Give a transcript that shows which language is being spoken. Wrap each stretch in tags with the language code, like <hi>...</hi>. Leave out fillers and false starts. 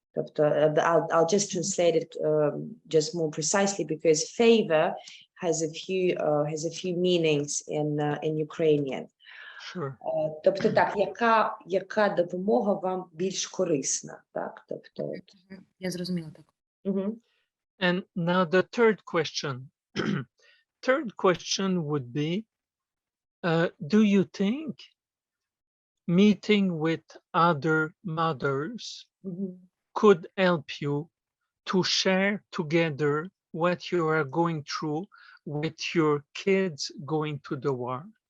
<en>Тобто, I'll just translate it just more precisely because favor has a few meanings in Ukrainian. Sure.</en> <uk>Тобто, так, яка допомога вам більш корисна, так? Тобто, Я зрозуміла, так.</uk> <en>And now the third question. Third question would be, do you think meeting with other mothers could help you to share together what you are going through with your kids going to the war?</en>